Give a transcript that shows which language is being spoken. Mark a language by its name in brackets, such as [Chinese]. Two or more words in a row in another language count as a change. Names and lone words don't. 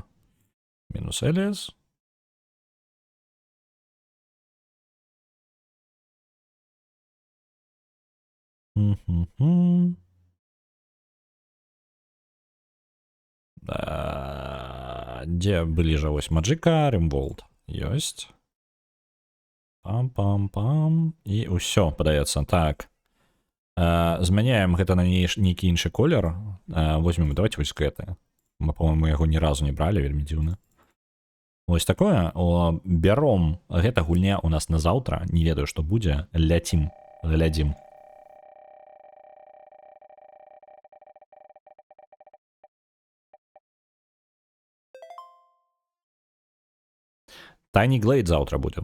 [Belarusian] Мінус Эліас. Дзе бліжа? Вось Маджика, Римволд. Ёсць. Пам-пам-пам. І ўсё, падаецца. Так. Змяняем гэта на нейкі іншы колер. [Russian] Возьмем, давайте [Belarusian] вось гэты. Мы, по-моему, яго ні разу не бралі, вельмі дзіўна. Вось такое. Бяром. Гэта гульня у нас на заўтра. Не ведаю, што будзе. Ляцім. Глядзім. Tiny Glade заўтра будзе.